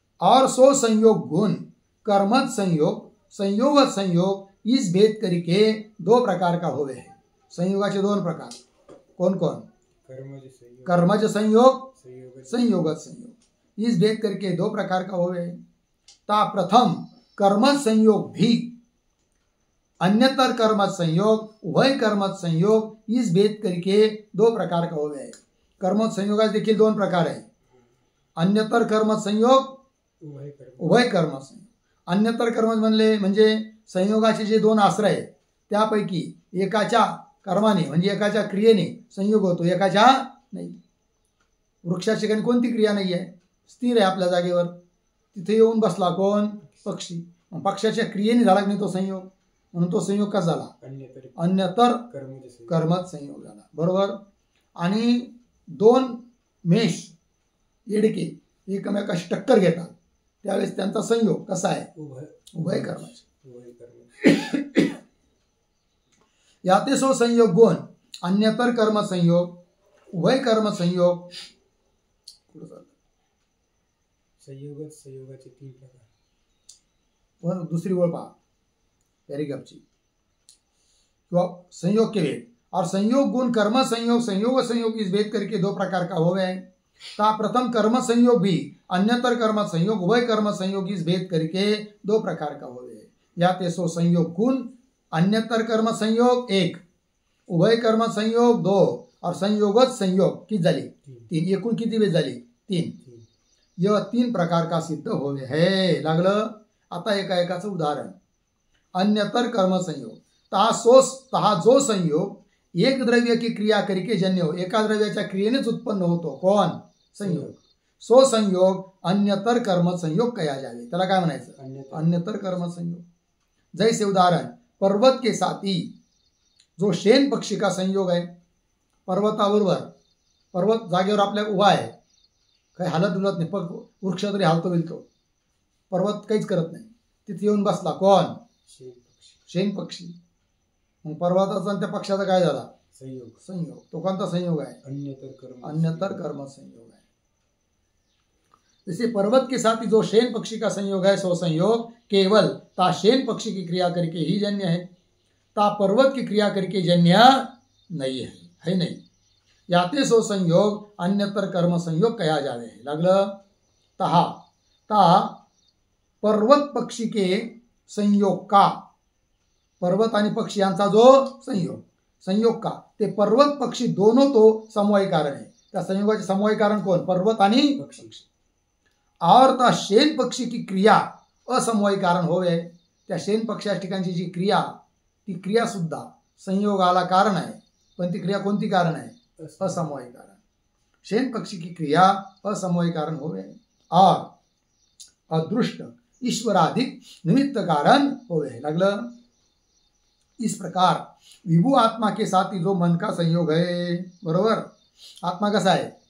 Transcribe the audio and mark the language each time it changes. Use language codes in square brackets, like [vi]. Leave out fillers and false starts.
[hi] और सो संयोग गुण कर्मज संयोग, संयोगत संयोग, इस भेद करके दो प्रकार का होवे है. [mr] संयोगाचे दोन प्रकार कोण कोण, कर्मज संयोग, संयोगत संयोग. [hi] इस भेद करके दो प्रकार का होवे. ता प्रथम कर्मज संयोग भी, अन्यतर कर्मज संयोग, उभय कर्मज संयोग, इस भेद करके दो प्रकार का होवे. [mr] कर्मज संयोगाचे देखील दोन प्रकार आहे. अन्यतर कर्मज संयोग, उभय कर्मज संयोग. अन्यतर कर्मज म्हणले म्हणजे संयोगाचे जे दोन आश्रय आहेत त्यापैकी एकाच्या कर्माने म्हणजे एकाच्या क्रियेने संयोग होतो, एकाच्या नाही. वृक्षाच्या ठिकाणी कोणती क्रिया नाही आहे, स्थिर आहे आपल्या जागेवर, तिथे येऊन बसला कोण, पक्षी. पक्षाच्या क्रियेने झाला की नाही तो संयोग, म्हणून तो संयोग कसा झाला, अन्यतर कर्मज संयोग झाला. बरोबर. आणि दोन मेष येडके एकमेकाशी टक्कर घेतात त्यावेळेस त्यांचा संयोग कसा आहे, उभय कर्मज. [hi] याते सो संयोग गुण, अन्यतर कर्म संयोग, उभय कर्म संयोग. [mr] संयोगाचे तीन प्रकार. दूसरी ओळ पहा पॅरेग्राफची. [hi] किंवा संयोग के भेद. और संयोग गुण कर्म संयोग, संयोग संयोग, इस भेद करके दो प्रकार का हो गए. ता प्रथम कर्म संयोग भी, अन्यतर कर्म संयोग, उभय कर्म संयोग, इस भेद करके दो प्रकार का हो गए. याते सो संयोग गुण, अन्यतर कर्म संयोग एक, उभय कर्म संयोग दो, और संयोगत संयोग [mr] किती झाली, तीन. एकूण किती भेद झाली, तीन. [hi] यह तीन प्रकार का सिद्ध होवे है. [mr] लागलं. आता एका एकाचं उदाहरण. अन्यतर कर्म संयोग. [hi] तहा जो संयोग एक द्रव्य की क्रिया करके जन्य हो, [mr] एका द्रव्याच्या क्रियेनेच उत्पन्न होतो कोण, संयोग. [hi] सो संयोग अन्यतर कर्म संयोग कया जावे. [mr] त्याला काय म्हणायचं, अन्यतर कर्म संयोग. [hi] जैसे उदाहरण पर्वत के साथी जो शेन पक्षी का संयोग आहे. [mr] पर्वताबरोबर, पर्वत जागेवर आपल्या उभा आहे, काही हालत डुलत नाही, वृक्ष तरी हालतो बिलतो, पर्वत काहीच करत नाही, तिथे येऊन बसला कोण, शेन पक्षी. मग पर्वताचा आणि त्या पक्षाचा काय झाला, संयोग. संयोग. तो कोणता संयोग आहे, अन्यतर कर्म संयोग है. [hi] जैसे पर्वत के साथ जो शेन पक्षी का संयोग है, सो संयोग केवल ता शेन पक्षी की क्रिया करके ही जन्य है, ता पर्वत की क्रिया करके जन्य नहीं है नहीं. याते सो संयोग अन्यतर कर्म संयोग कया जावे. लागलं. ता पर्वत पक्षी के संयोग का, [mr] पर्वत आणि पक्षी यांचा [hi] जो संयोग का, ते पर्वत पक्षी दोनों तो समवायी कारण है. [mr] त्या संयोगाचे समवाय कारण कोण? पर्वत आणि पक्षी. [hi] और त्या शेन पक्षी की क्रिया असमवाय कारण होवे. [mr] त्या शेन पक्षा ठिकाणची जी क्रिया, ती क्रिया सुद्धा संयोगाला कारण आहे, पण ती क्रिया कोणती कारण आहे? असमवाय कारण. [hi] शेन पक्षी की क्रिया असमवाय कारण होवे और अदृष्ट ईश्वराधिक निमित्त कारण होवे. लागलं. इस प्रकार विभू आत्मा के साथ जो मन का संयोग है, [mr] बरोबर, आत्मा कसा आहे?